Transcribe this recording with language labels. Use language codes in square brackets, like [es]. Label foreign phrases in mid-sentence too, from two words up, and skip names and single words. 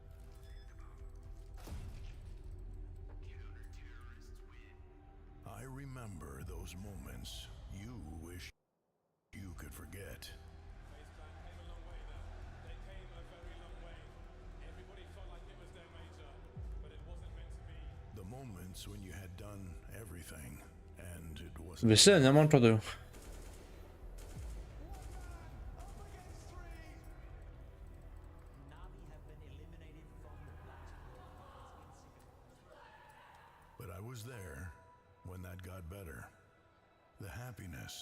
[en] I remember those moments you wish you could forget. The moments when you had done everything and it wasn't. [lt] Visi, ne man atrodo jau. [en] But I was there when that got better. The happiness.